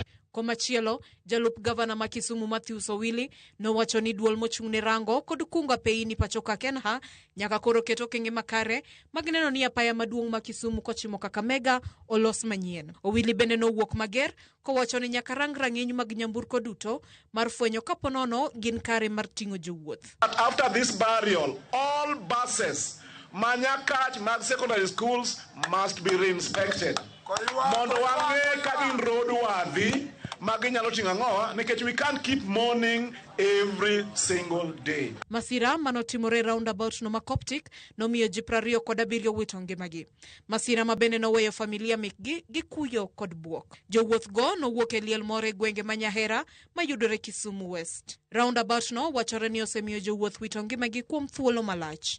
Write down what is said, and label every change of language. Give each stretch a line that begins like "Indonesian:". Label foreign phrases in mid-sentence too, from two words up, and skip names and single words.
Luo (Kenya and Tanzania): Komachielo, jalup gavana ma Kisumu Matthews Owili nowacho ni duol mochung'ne rango kod kunga pei ni pachoka Kenha nyaka koro keto okenge makare magneno ni apaya maduong' ma Kisumu kochimo Kakamega olos manyien. Owili bende nowuok mager kowacho ni nyaka rang'iny mag nyamburko duto mar fwenyo kaponono gin kare mar ting'o jowuoth.
English: After this burial, all buses Manyakach mag secondary schools must be re-inspected.
Luo (Kenya and Tanzania): Mondo wang'e ka gin roadworthy maginyalo ting'o ang'owa nikech
English: we can't keep mourning every single day.
Luo (Kenya and Tanzania): Masira manotimore roundabout no ma Coptic nomiyo ji 27 wito ngimagi. Masira mabende noweyo familia mekgi gi kuyo kod buok. Jowuoth go nowuok e liel more gwenge ma Nyahera mayudore Kisumu West. Roundabout no wachore ni osemiyo jowuoth wito ngimagi kuom thuolo malach.